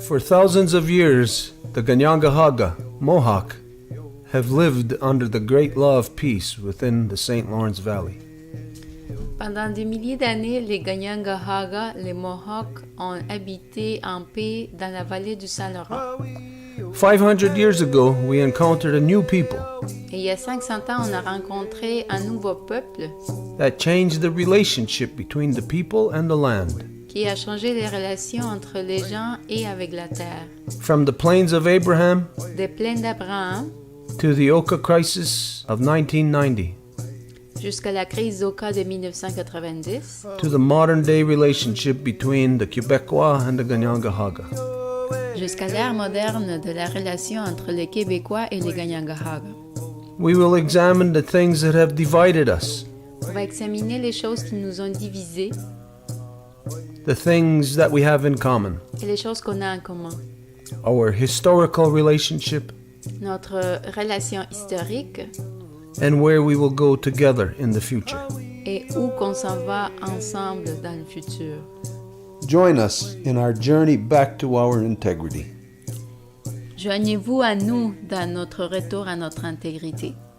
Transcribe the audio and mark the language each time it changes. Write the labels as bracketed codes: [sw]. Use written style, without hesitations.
[en] For thousands of years, the Kahnawà, Mohawk, have lived under the great law of peace within the St. Lawrence Valley. [fr] Pendant des milliers d'années, les Kahnawà, les Mohawks, ont habité en paix dans la vallée du Saint-Laurent. [en] 500 years ago, we encountered a new people [fr] Et il y a 500 ans, on a rencontré un nouveau peuple [en] that changed the relationship between the people and the land. [fr] qui a changé les relations entre les gens et avec la terre. [en] From the plains of Abraham [fr] Des plaines d'Abraham [en] to the Oka crisis of 1990 [fr] jusqu'à la crise d'Oka de 1990, [en] to the modern day relationship between the Quebecois and the Kahnawà. [fr] jusqu'à l'ère moderne de la relation entre les Québécois et les Kahnawà. [en] We will examine the things that have divided us, [fr] On va examiner les choses qui nous ont divisés [en] the things that we have in common, [fr] et les choses qu'on a en commun. [en] our historical relationship, [fr] Notre relation historique [en] and where we will go together in the future. [fr] et où qu'on s'en va ensemble dans le futur. [en] Join us in our journey back to our integrity. [fr] Joignez-vous à nous dans notre retour à notre intégrité.